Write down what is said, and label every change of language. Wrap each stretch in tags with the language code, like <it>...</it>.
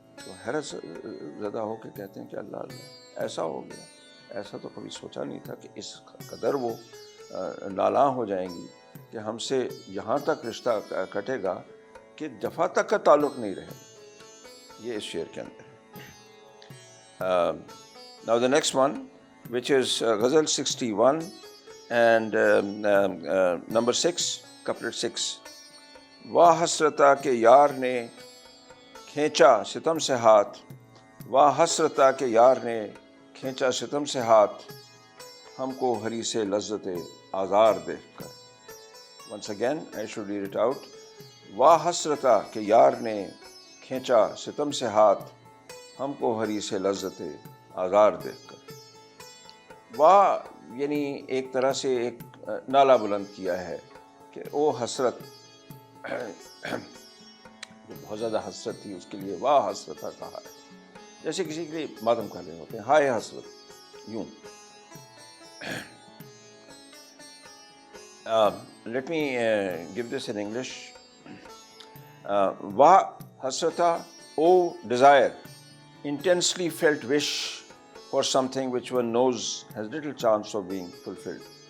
<ur>تو حیرت زدہ ہو کے کہتے ہیں کہ اللہ اللہ، ایسا ہو گیا. ایسا تو کبھی سوچا نہیں تھا کہ اس قدر وہ نالاں ہو جائیں گی کہ ہم سے یہاں تک رشتہ کٹے گا کہ جفا تک کا تعلق نہیں رہے گا. یہ اس شعر کے اندر ہے.</ur> <en>Now the next one, which is Ghazal 61 and number 6, couplet 6.</en> <ur>واہ حسرتا کہ یار نے کھینچا ستم سے ہاتھ، واہ حسرتا کہ یار نے کھینچا ستم سے ہاتھ، ہم کو ہری سے لذت آزار دیکھ کر.</ur> <en>Once again, I should read it out.</en> <ur>واہ حسرتا کہ یار نے کھینچا ستم سے ہاتھ، ہم کو ہری سے لذت آزار دیکھ کر. واہ یعنی ایک طرح سے ایک نعرہ بلند کیا ہے کہ او حسرت، جو بہت زیادہ حسرت تھی اس کے لیے واہ حسرتا کہا ہے. جیسے کسی کے لیے ماتم کر رہے ہوتے ہیں، ہائے حسرت، یوں.</ur> <en>Let me give this in English.</en> <ur>واہ حسرتا، او</ur> <en>desire, intensely felt wish for something which one knows has little chance of being fulfilled.</en>